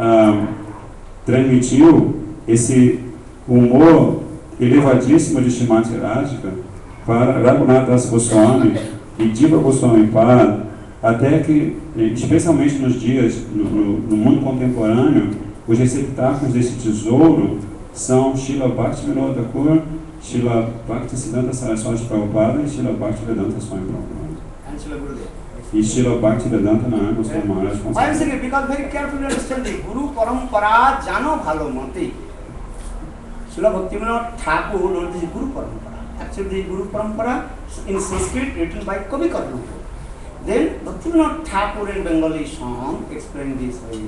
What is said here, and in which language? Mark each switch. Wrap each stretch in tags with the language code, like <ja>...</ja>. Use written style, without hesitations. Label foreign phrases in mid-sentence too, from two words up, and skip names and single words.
<pt>transmitiu esse humor elevadíssimo de Shrimati Radhika para Raghunath Das Goswami e Jiva Goswami Pad, até que, especialmente nos dias, no mundo contemporâneo, os receptáculos desse tesouro são Srila Bhaktivinoda Thakur, Srila Bhaktisiddhanta Saraswati Prabhupada e Srila Bhaktivedanta Swami Prabhupada.</pt> <en>And Srila Gurudev.</en> <pt>E Srila Bhaktivedanta Narayana Goswami Maharaj.</pt> <en>I am saying because very carefully understand the Guru Parampara</en> <bn>জানো ভালো মতি.</bn> <en>Srila Bhaktivinoda Thakur wrote the Guru Parampara. Actually the Guru Parampara in Sanskrit written by Kavi Karnapur. Then Bhaktivinoda Thakur in Bengali song explained this way.</en>